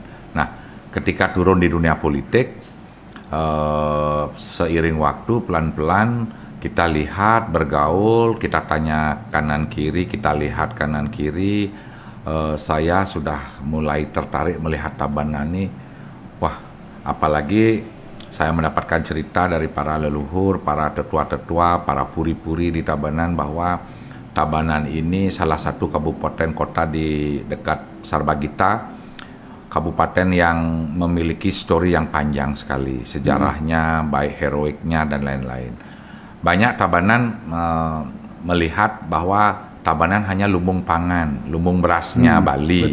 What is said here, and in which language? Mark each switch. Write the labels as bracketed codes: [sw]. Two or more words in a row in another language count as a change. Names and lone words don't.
[id] Nah, ketika turun di dunia politik, seiring waktu pelan-pelan kita lihat, bergaul, kita tanya kanan kiri, kita lihat kanan kiri, saya sudah mulai tertarik melihat Tabanan ini. Wah, apalagi saya mendapatkan cerita dari para leluhur, para tetua-tetua, para puri-puri di Tabanan, bahwa Tabanan ini salah satu kabupaten kota di dekat Sarbagita, kabupaten yang memiliki histori yang panjang sekali, sejarahnya, baik heroiknya dan lain-lain. Banyak Tabanan melihat bahwa Tabanan hanya lumbung pangan, lumbung berasnya Bali.